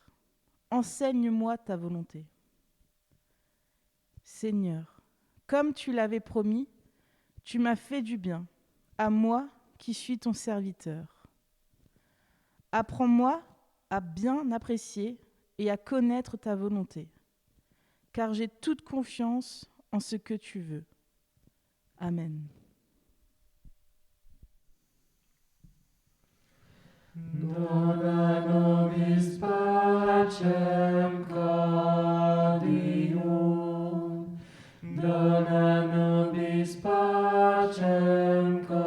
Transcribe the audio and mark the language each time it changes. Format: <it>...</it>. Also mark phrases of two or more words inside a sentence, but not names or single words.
<fr>Enseigne-moi ta volonté. Seigneur, comme tu l'avais promis, tu m'as fait du bien, à moi qui suis ton serviteur. Apprends-moi à bien apprécier et à connaître ta volonté, car j'ai toute confiance en ce que tu veux. Amen.</fr> <la>Dona nobis pacem caudium, dona nobis pacem</la>